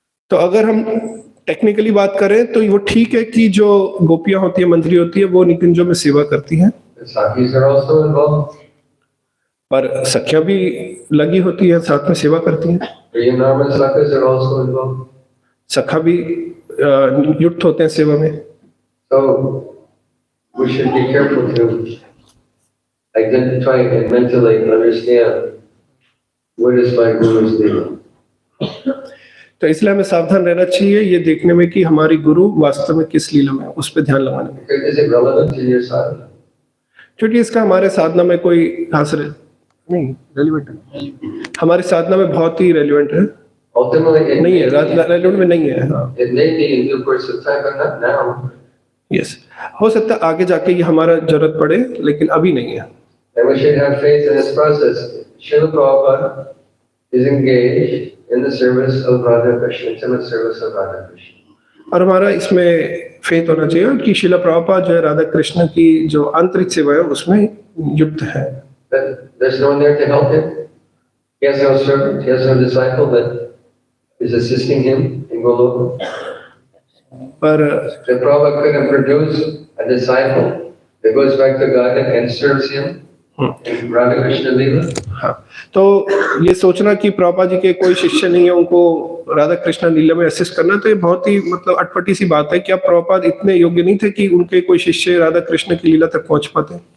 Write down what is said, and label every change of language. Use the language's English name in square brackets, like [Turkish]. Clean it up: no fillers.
[Hindi] तो अगर हम टेक्निकली बात करें तो वो ठीक है कि जो गोपियां होती है, मंजरी होती है, वो निकुंजों में सेवा करती हैं, [English] The sakhis are also involved. [Hindi] पर सखियां भी लगी होती है, साथ में सेवा करती हैं। [English] The anonymous sakhas are also involved. [Hindi] सखा भी युक्त होते हैं सेवा में। [English] So we should be careful to identify and mentally understand what is my guru's lila. [Hindi] तो इसलिए हमें सावधान रहना चाहिए ये देखने में कि हमारी गुरु वास्तव में किस लीला में है, उस पर ध्यान लगाने में। [English] Is it relevant to your sadhana? [Hindi] क्योंकि इसका हमारे साधना में कोई खास नहीं रेलिवेंट है, हमारी साधना में बहुत ही रेलिवेंट है। [English] Ultimately, it [Hindi] नहीं [English] may [Hindi] है, [English] be, [Hindi] रेलिवेंट में नहीं है। हाँ, [English] it may be in due course of time, but not now. [Hindi] Yes, हो सकता है आगे जाके ये हमारा जरूरत पड़े, लेकिन अभी नहीं है। [English] And we should have faith in this process. Srila Prabhupada is engaged in the service of Radha Krishna, intimate service of Radha Krishna. [Hindi] और हमारा इसमें फेथ होना चाहिए कि शिला प्रभुपाद जो है राधा कृष्ण की जो आंतरिक सेवा है उसमें युक्त है। [English] But there's no one there to help him. He has no servant, he has no disciple that is assisting him in Goloka. [Hindi] पर [English] The Prabhupada couldn't produce a disciple that goes back to God and serves him. Radha Krishna Lila. [Hindi] हाँ, तो ये सोचना कि प्रभुपाद जी के कोई शिष्य नहीं है, उनको राधा कृष्ण लीला में असिस्ट करना, तो ये बहुत ही मतलब अटपटी सी बात है। क्या प्रभुपाद इतने योग्य नहीं थे कि उनके कोई शिष्य राधा कृष्ण की लीला तक पहुंच पाते?